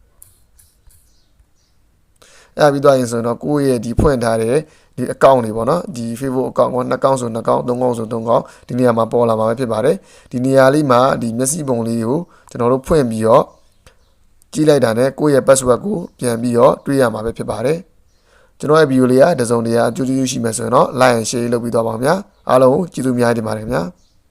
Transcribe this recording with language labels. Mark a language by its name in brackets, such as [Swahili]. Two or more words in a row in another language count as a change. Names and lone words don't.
[Burmese] အဲ့ပြီးသွားရင်ဆိုတော့ကိုယ့်ရဲ့ဒီဖွင့်ထားတဲ့ဒီ account တွေပေါ့နော်ဒီ Facebook account ကို2 account ဆို2 account 3 account ဆို3 account ဒီနေရာမှာပေါ်လာမှာပဲဖြစ်ပါတယ်ဒီနေရာလေးမှာဒီမျက်စိပုံလေးကိုကျွန်တော်တို့ဖွင့်ပြီးတော့ကြည့်လိုက်တာနဲ့ကိုယ့်ရဲ့ password ကိုပြန်ပြီးတော့တွေ့ရမှာပဲဖြစ်ပါတယ်ကျွန်တော်ရဲ့ video လေးကတစုံတရာအကျိုးကျေးဇူးရှိမယ်ဆိုရင်တော့ [English] like and share [Burmese] လုပ်ပြီးတော့ပါခင်ဗျာအားလုံးကျေးဇူးများတင်ပါတယ်ခင်ဗျာ